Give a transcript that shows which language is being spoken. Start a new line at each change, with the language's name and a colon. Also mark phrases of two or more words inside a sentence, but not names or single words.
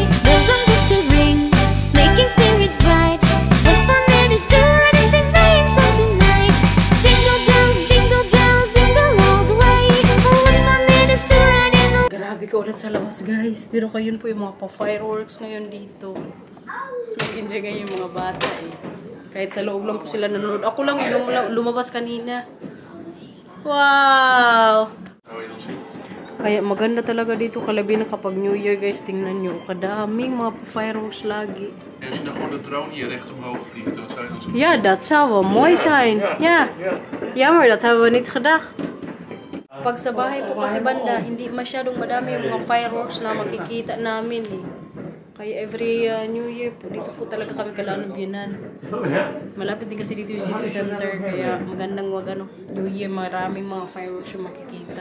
English: Bells on winter's ring, making spirits bright. What fun it is to ride and sing sleigh song tonight. Jingle bells, jingle all the way. Oh, what fun it is to ride in the...
Filipino: Grabe ka ulit sa labas guys. Pero kayo po yung mga pa-fireworks ngayon dito. Nag-enjoy kayo yung mga bata eh. Kahit sa loob lang po sila nanonood. Ako lang yung lumabas kanina. Wow!
Dutch: Zou je dan zien?
Filipino: Kaya maganda talaga dito kalabi na kapag
English: New Year
Filipino: guys. Tingnan nyo. Kadaming mga fireworks lagi.
Dutch: En als je dan gewoon de drone hier recht omhoog vliegt, wat zou je dan zien? Ja, dat zou wel mooi zijn. Ja. Jammer, dat hebben we niet gedacht.
Filipino: Pag sa bahay po kasi banda, hindi masyadong madami yung mga fireworks na makikita namin eh. Kaya
English: every New Year
Filipino: po, dito po talaga kami Kalanubyanan. Malapit din kasi dito yung city center, kaya magandang
English: New Year,
Filipino: maraming mga fireworks yung makikita.